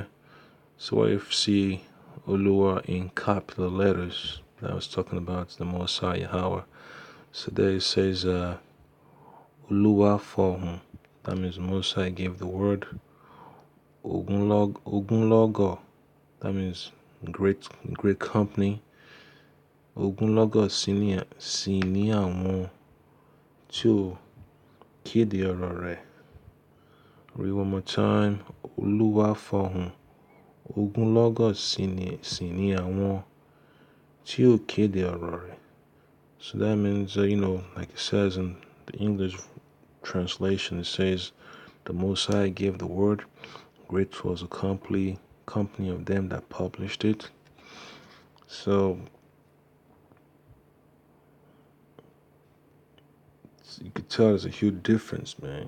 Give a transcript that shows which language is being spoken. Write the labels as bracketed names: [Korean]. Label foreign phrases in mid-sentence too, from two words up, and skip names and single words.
[English] So what if you see Oluwa in capital letters? That was talking about the Most High Yahweh. So there it says Oluwa for him. That means the Most High gave the word. Ogunlogo. That means great company. [Yoruba] Ogunlogo sì ní àwọn tí ó kéde ọ̀rọ̀ rẹ̀. [English] Read one more time. Oluwa for him. [Yoruba] Ogunlọ́gọ̀ sì ni àwọn tí ó kéde ọ̀rọ̀ rẹ̀. [English] So that means, like it says in the English translation, it says, the Most High gave the word, great was the company of them that published it. So you could tell there's a huge difference, man.